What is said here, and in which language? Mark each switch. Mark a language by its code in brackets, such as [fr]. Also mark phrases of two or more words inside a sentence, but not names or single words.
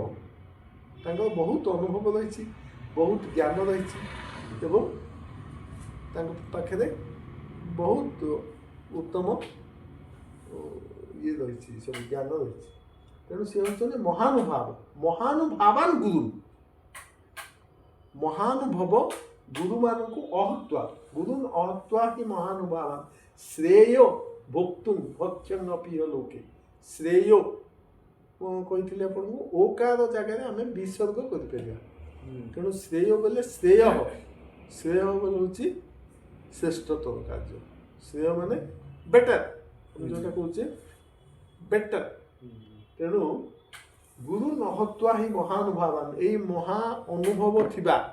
[or] ତାଙ୍କର ବହୁତ ଅନୁଭବ ରହିଛି, ବହୁତ ଜ୍ଞାନ ରହିଛି ଏବଂ ତାଙ୍କ ପାଖରେ ବହୁତ ଉତ୍ତମ ଇଏ ରହିଛି, ସବୁ ଜ୍ଞାନ ରହିଛି। ତେଣୁ ସେ ହେଉଛନ୍ତି ମହାନୁଭାବାନ୍ ଗୁରୁ, ମହାନୁଭବ ଗୁରୁମାନଙ୍କୁ ଅହତ୍ୱା [sa] गुरुन् अहत्वा हि महानुभावान् श्रेयो भोक्तुं भक्ष्यमपि लोके श्रेयो [or] କହିଥିଲି ଆପଣଙ୍କୁ ଓକାର ଜାଗାରେ ଆମେ ବିସର୍ଗ କରିପାରିବା ତେଣୁ ଶ୍ରେୟ ବୋଲେ ଶ୍ରେୟ ଶ୍ରେୟ ବୋଲେ ହେଉଛି ଶ୍ରେଷ୍ଠତର କାର୍ଯ୍ୟ ଶ୍ରେୟ ମାନେ ବେଟର ଆମେ ଯେଉଁଟା କହୁଛେ ବେଟର ତେଣୁ ଗୁରୁ ନହତ୍ୱା ହିଁ ମହାନୁଭାବାନ ଏଇ ମହା ଅନୁଭବ ଥିବା